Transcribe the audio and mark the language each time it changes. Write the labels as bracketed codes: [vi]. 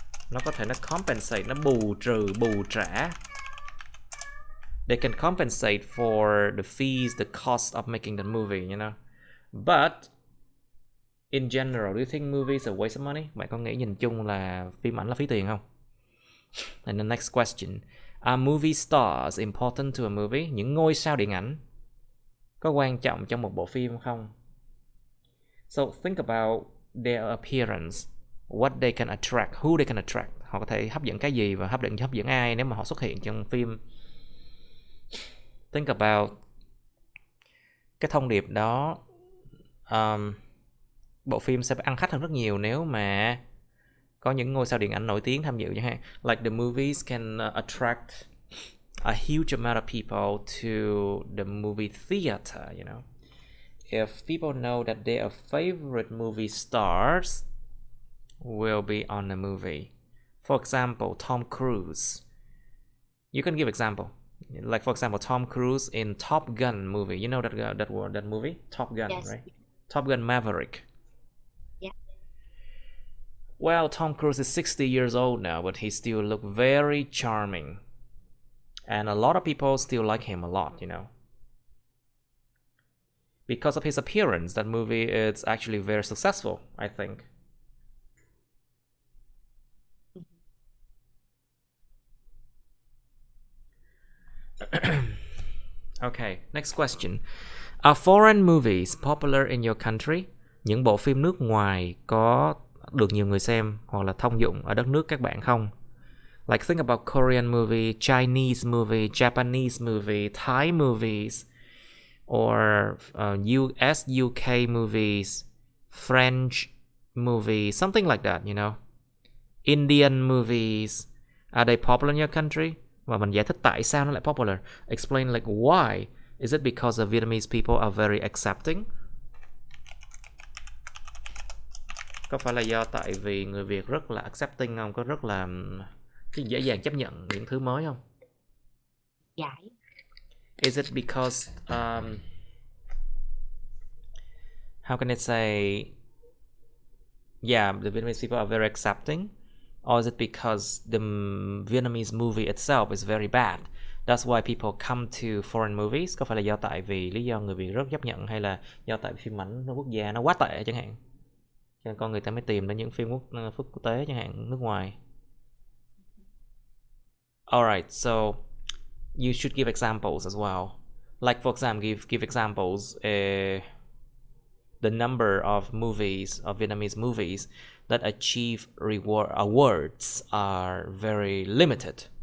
[vi] Nó có thể nó compensate, nó bù trả. [en] They can compensate for the fees, the cost of making the movie, you know. But in general, do you think movies are waste of money? [vi] Bạn có nghĩ nhìn chung là phim ảnh là phí tiền không? [en] And the next question. Are movie stars important to a movie? [vi] Những ngôi sao điện ảnh có quan trọng trong một bộ phim không? [en] So think about their appearance, what they can attract, who they can attract. [vi] Họ có thể hấp dẫn cái gì và hấp dẫn ai nếu mà họ xuất hiện trong phim. [en] Think about [vi] cái thông điệp đó. Bộ phim sẽ ăn khách hơn rất nhiều nếu mà có những ngôi sao điện ảnh nổi tiếng tham dự chẳng hạn. [en] Like the movies can attract a huge amount of people to the movie theater, you know. If people know that their favorite movie stars will be on the movie. For example, Tom Cruise. You can give example. Like for example, Tom Cruise in Top Gun movie. You know that movie? Top Gun, Yes. right? Top Gun Maverick. Yeah. Well, Tom Cruise is 60 years old now, but he still look very charming. And a lot of people still like him a lot, you know. Because of his appearance, that movie is actually very successful, I think. Okay, next question. Are foreign movies popular in your country? Những bộ phim nước ngoài có được nhiều người xem hoặc là thông dụng ở đất nước các bạn không? Like think about Korean movie, Chinese movie, Japanese movie, Thai movies, or US, UK movies, French movies, something like that, you know. Indian movies, are they popular in your country? [vi] Và mình giải thích tại sao nó lại popular. [en] Explain like why. Is it because the Vietnamese people are very accepting? [vi] Có phải là do tại vì người Việt rất là accepting không? Có rất là dễ dàng chấp nhận những thứ mới không? Giải. [en] Is it because how can I say, yeah, the Vietnamese people are very accepting? Or is it because the Vietnamese movie itself is very bad? That's why people come to foreign movies. [vi] Có phải là do tại vì lý do người Việt rất chấp nhận, hay là do tại phim ảnh quốc gia nó quá tệ chẳng hạn, cho nên con người ta mới tìm đến những phim quốc tế chẳng hạn, nước ngoài. [en] Alright, so you should give examples as well. Like for example, give examples. The number of movies, of Vietnamese movies that achieve awards are very limited.